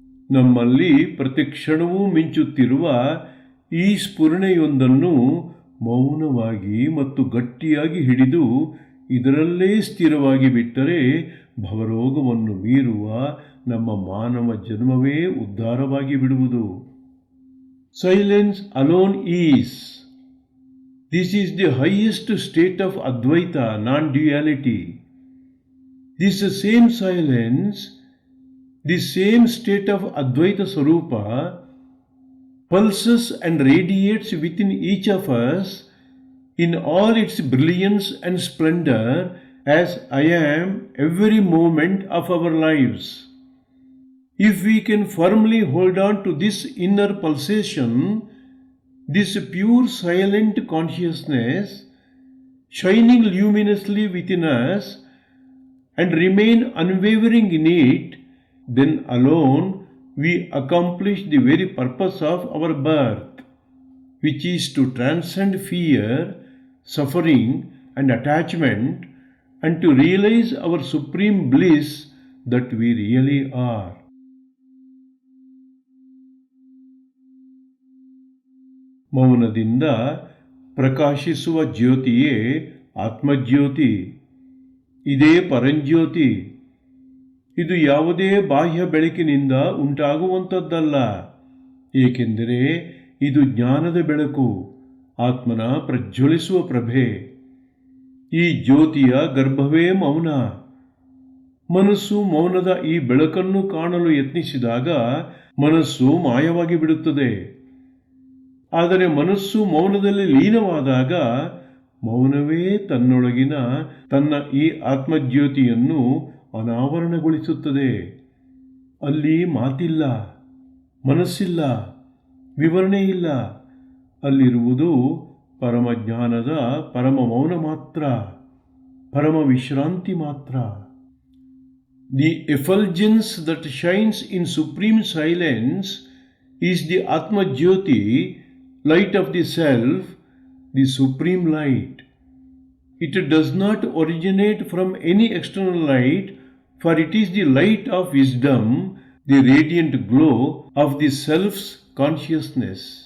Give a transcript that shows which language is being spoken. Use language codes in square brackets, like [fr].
[kn] ನಮ್ಮಲ್ಲಿ ಪ್ರತಿಕ್ಷಣವೂ ಮಿಂಚುತ್ತಿರುವ ಈ ಸ್ಫುರಣೆಯೊಂದನ್ನು ಮೌನವಾಗಿ ಮತ್ತು ಗಟ್ಟಿಯಾಗಿ ಹಿಡಿದು ಇದರಲ್ಲೇ ಸ್ಥಿರವಾಗಿ ಬಿಟ್ಟರೆ ಭವರೋಗವನ್ನು ಮೀರುವ ನಮ್ಮ ಮಾನವ ಜನ್ಮವೇ ಉದ್ಧಾರವಾಗಿ ಬಿಡುವುದು. [en] Silence alone is. This is the highest state of Advaita, non-duality. This same silence, this same state of Advaita Sarupa pulses and radiates within each of us in all its brilliance and splendor as I am every moment of our lives. If we can firmly hold on to this inner pulsation, this pure silent consciousness shining luminously within us, and remain unwavering in it, then alone we accomplish the very purpose of our birth, which is to transcend fear, suffering, and attachment, and to realize our supreme bliss that we really are. [kn] ಮೌನದಿಂದ ಪ್ರಕಾಶಿಸುವ ಜ್ಯೋತಿಯೇ ಆತ್ಮಜ್ಯೋತಿ. ಇದೇ ಪರಂಜ್ಯೋತಿ. ಇದು ಯಾವುದೇ ಬಾಹ್ಯ ಬೆಳಕಿನಿಂದ ಉಂಟಾಗುವಂಥದ್ದಲ್ಲ, ಏಕೆಂದರೆ ಇದು ಜ್ಞಾನದ ಬೆಳಕು, ಆತ್ಮನ ಪ್ರಜ್ವಲಿಸುವ ಪ್ರಭೆ. ಈ ಜ್ಯೋತಿಯ ಗರ್ಭವೇ ಮೌನ. ಮನಸ್ಸು ಮೌನದ ಈ ಬೆಳಕನ್ನು ಕಾಣಲು ಯತ್ನಿಸಿದಾಗ ಮನಸ್ಸು ಮಾಯವಾಗಿ ಬಿಡುತ್ತದೆ. ಆದರೆ ಮನಸ್ಸು ಮೌನದಲ್ಲಿ ಲೀನವಾದಾಗ ಮೌನವೇ ತನ್ನೊಳಗಿನ ತನ್ನ ಈ ಆತ್ಮಜ್ಯೋತಿಯನ್ನು ಅನಾವರಣಗೊಳಿಸುತ್ತದೆ. ಅಲ್ಲಿ ಮಾತಿಲ್ಲ, ಮನಸ್ಸಿಲ್ಲ, ವಿವರಣೆ ಇಲ್ಲ. ಅಲ್ಲಿರುವುದು ಪರಮಜ್ಞಾನದ ಪರಮ ಮೌನ ಮಾತ್ರ, ಪರಮ ವಿಶ್ರಾಂತಿ ಮಾತ್ರ. [en] The effulgence that shines in supreme silence is the Atma Jyoti, light of the self, the supreme light. It does not originate from any external light, for it is the light of wisdom, the radiant glow of the self's consciousness.